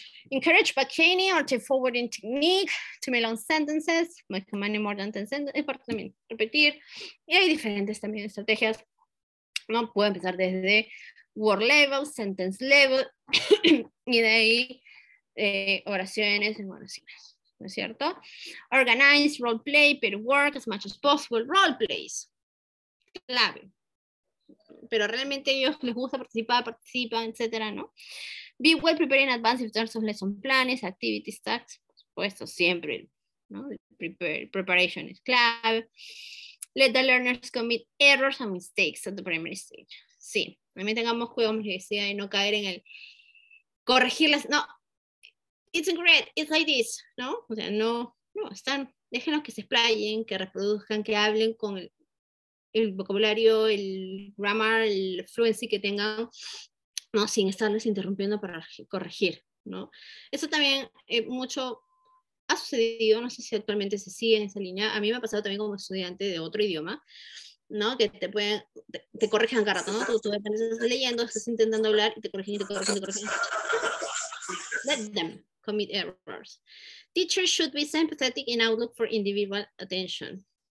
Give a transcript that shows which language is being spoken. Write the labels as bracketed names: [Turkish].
[English] Encourage back-chaining or forwarding technique to make long sentences, like commanding more than 10 sentences, [Spanish] es parte también repetir, y hay diferentes también estrategias, ¿no? Puedo empezar desde word level, sentence level, y de ahí oraciones en oraciones, ¿no es cierto? [English] Organize, role play, pair work as much as possible, role plays, clave. [Spanish] Pero realmente a ellos les gusta participar, participan, etcétera, ¿no? [English] Be well prepared in advance in terms of lesson planes, activities, tasks, [Spanish] por supuesto, siempre, ¿no? Preparation es clave. [English] Let the learners commit errors and mistakes at the primary stage. [Spanish] Sí, también tengamos cuidado, como les decía, de no caer en el corregirlas. [English] No, it's incorrect, it's like this, ¿no? [Spanish] O sea, no, déjenlos que se explayen, que reproduzcan, que hablen con el vocabulario, el grammar, el fluency que tengan, ¿no? Sin estarles interrumpiendo para corregir, ¿no? Eso también mucho ha sucedido, no sé si actualmente se sigue en esa línea, a mí me ha pasado también como estudiante de otro idioma, ¿no? Que te corrigen cada rato, ¿no? Tú estás leyendo, estás intentando hablar y te corrigen, te corrigen, te corrigen. [English] Let them commit errors. Teachers should be sympathetic and outlook for individual attention.